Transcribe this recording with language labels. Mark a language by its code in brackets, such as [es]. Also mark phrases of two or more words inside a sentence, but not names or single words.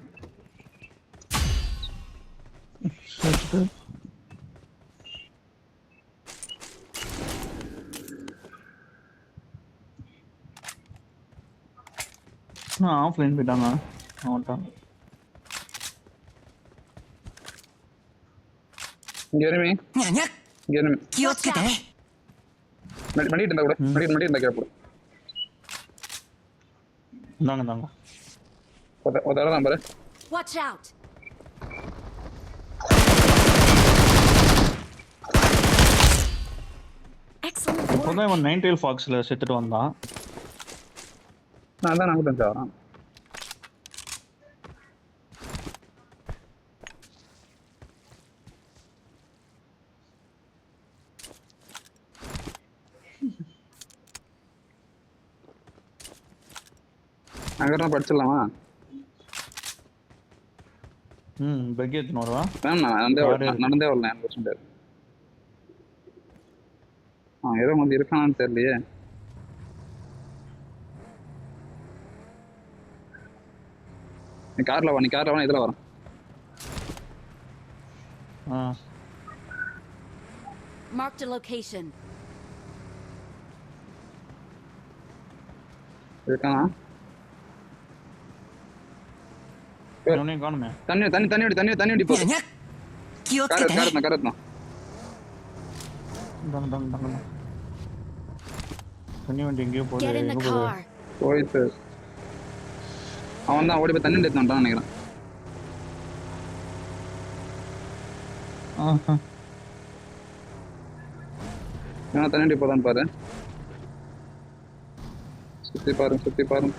[ta] ஆஃப்லைன் போயிட்டாங்க அவன்ட்டான். இங்க எனிமி. [ja] Nya. 気をつけてね。 [ta] பண்ணிட்டு இருந்தா கூட பண்ணிட்டு இருந்தா கேப்போம். இந்தாங்க ஒரு தடவை தான் பாரு. [en] Watch out! Excellent work. [ta] இப்போதான் இவன் நைன் டெயில் ஃபாக்ஸ்ல செத்துட்டு வந்தான். நான் தான் நான் கூட வரான். அங்கதான் படிச்சிடலாமா? பெக் எடுத்துன்னு வருவா. நடந்தே வரல. எனக்கு பிரச்சனை கிடையாது. ஏதோ வந்து இருக்கானான்னு தெரியலையே. நீ கார்ல வா இதுல வரும். [en] Marked a location. [ta] இருக்கானா? இவனையும் காணுமே. தண்ணி தண்ணி தண்ணி அடி தண்ணி தண்ணி அடி [ja] にゃ [ta] போகுது. [ja] にゃ気をつけてね [ta] கரெக்ட் இந்தாங்க. தண்ணி வண்டி எங்கேயோ போகுது. [en] Get in the [ta] எங்க போகுது? [en] car. [ta] போயிட்டு அவன் தான் ஓடி போய் தண்ணி எடுத்துட்டான் நினைக்கிறேன். ஆஹா. தண்ணி அடி போதான்னு பாரு. சுத்தி பாரு.